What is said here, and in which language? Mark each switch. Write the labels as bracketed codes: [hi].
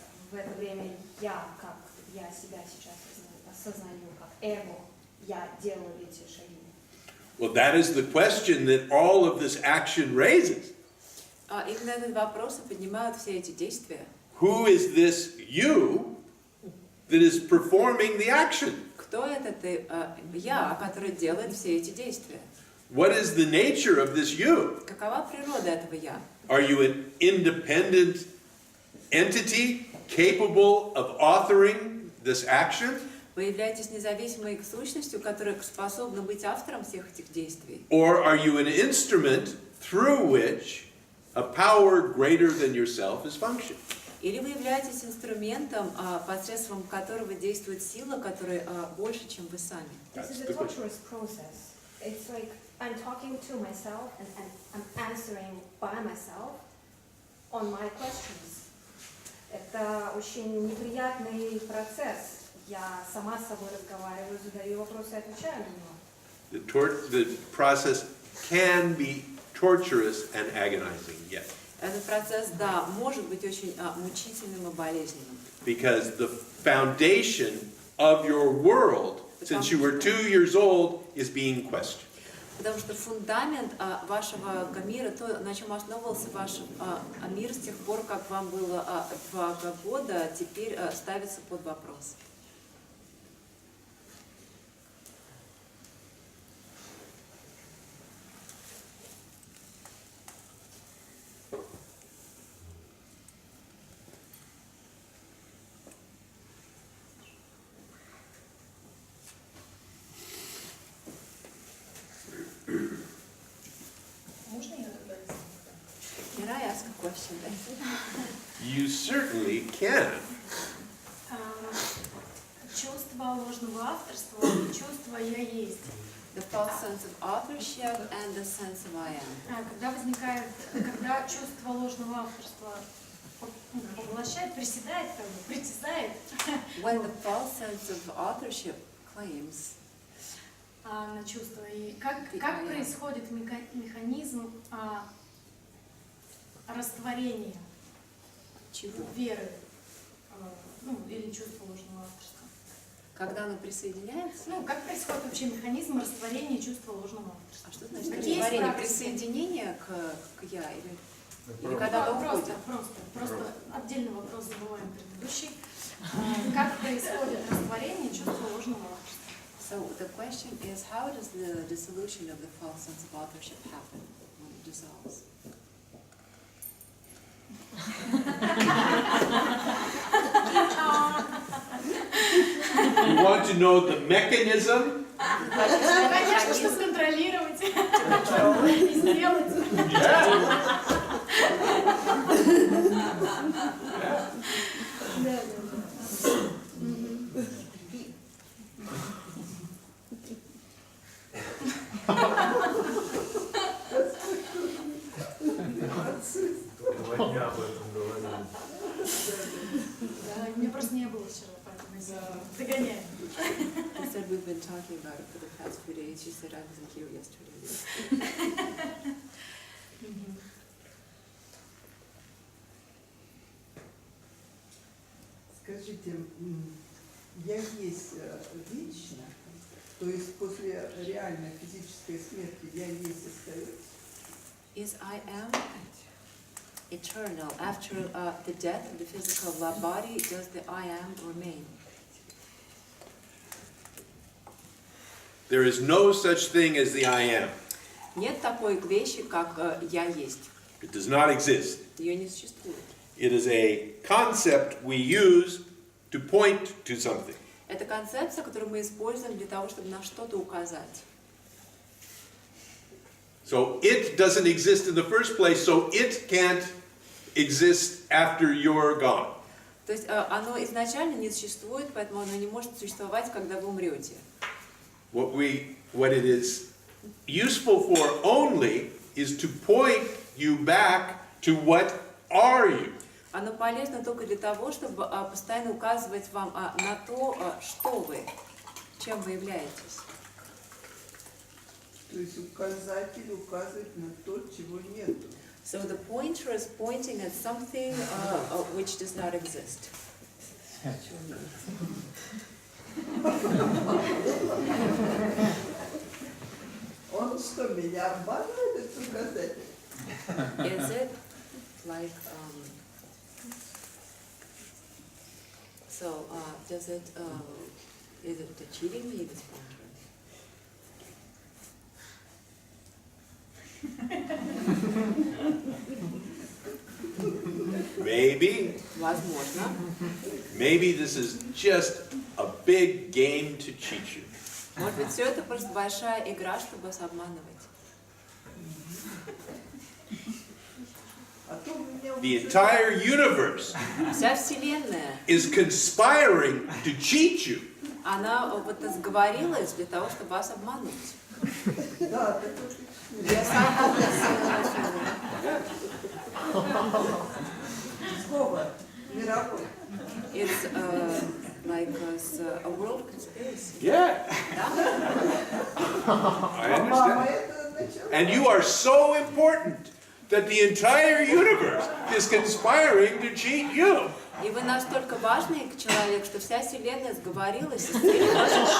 [ru] в это время я, как я себя сейчас осознаю, как эго, я делаю эти шаги. [en] Well, that is the question that all of this action raises. [ru] Именно этот вопрос и поднимают все эти действия. [en] Who is this you that is performing the action? [ru] Кто этот я, который делает все эти действия? [en] What is the nature of this you? [ru] Какова природа этого я? [en] Are you an independent entity capable of authoring this action? [ru] Вы являетесь независимой сущностью, которая способна быть автором всех этих действий? [en] Or are you an instrument through which a power greater than yourself is functioning? [ru] Или вы являетесь инструментом, посредством которого действует сила, которая больше, чем вы сами? [en] This is a torturous process. It's like I'm talking to myself and I'm answering by myself on my questions. [ru] Это очень неприятный процесс. Я сама с собой разговариваю, задаю вопросы и отвечаю на него. [en] The process can be torturous and agonizing, yes. [ru] Этот процесс, да, может быть очень мучительным и болезненным. [en] Because the foundation of your world, since you were 2 years old, is being questioned. [ru] Потому что фундамент вашего мира, то, на чем основывался ваш мир с тех пор, как вам было 2 года, теперь ставится под вопрос. Можно я добавить? [en] Can I ask a question? You certainly can. [ru] Чувство ложного авторства и чувство «я есть». [en] The false sense of authorship and the sense of I am. [ru] Когда чувство ложного авторства поглощает, приседает, притязает [en] When the false sense of authorship claims. [ru] На чувство. И как происходит механизм растворения Чего? веры, или чувства ложного авторства? Когда оно присоединяется? Как происходит вообще механизм растворения чувства ложного авторства? А что значит Какие растворение? практики? Присоединение к я или когда оно уходит? Просто отдельный вопрос забываем предыдущий. Как происходит растворение чувства ложного авторства? [en] So the question is, how does the dissolution of the false sense of authorship happen when it dissolves? You want to know the mechanism? [ru] Конечно, чтобы контролировать и сделать. Сегодня об этом говорили. Да, мне просто не было вчера, поэтому я догоняю. [en] She said we've been talking about it for the past few days. She said I wasn't here yesterday. [ru] Скажите, я есть вечно, то есть после реальной физической смерти я есть остается? [en] Is I am eternal? After the death of the physical body, does the I am remain? There is no such thing as the I am. [ru] Нет такой вещи, как я есть. [en] It does not exist. [ru] Ее не существует. [en] It is a concept we use to point to something. [ru] Это концепция, которую мы используем для того, чтобы на что-то указать. [en] So it doesn't exist in the first place, so it can't exist after you're gone. [ru] То есть оно изначально не существует, поэтому оно не может существовать, когда вы умрете. [en] What it is useful for only is to point you back to what are you. [ru] Оно полезно только для того, чтобы постоянно указывать вам на то, что вы, чем вы являетесь. То есть указатель указывает на то, чего нету. [en] So the pointer is pointing at something which does not exist. [ru] Он что, меня обманывает, этот указатель? [en] Is it like so? Does it? Is it cheating me, this pointer? Maybe, [ru] Возможно. [en] maybe this is just a big game to cheat you. [ru] Может быть, все это просто большая игра, чтобы вас обманывать. А то у меня [en] The [ru] уже- [en] entire universe [ru] Вся Вселенная, [en] is conspiring to cheat you. [ru] она вот сговорилась для того, чтобы вас обмануть. Да, так вот. [en] Yes, I have this feeling. [ru] Сговор мировой. [en] It's like a world conspiracy. Yeah, [ru] Да? [en] I [ru] А мама [en] understand. [ru] это начала. [en] And you are so important that the entire universe is conspiring to cheat you. [ru] И вы настолько важный человек, что вся Вселенная сговорилась с целью вас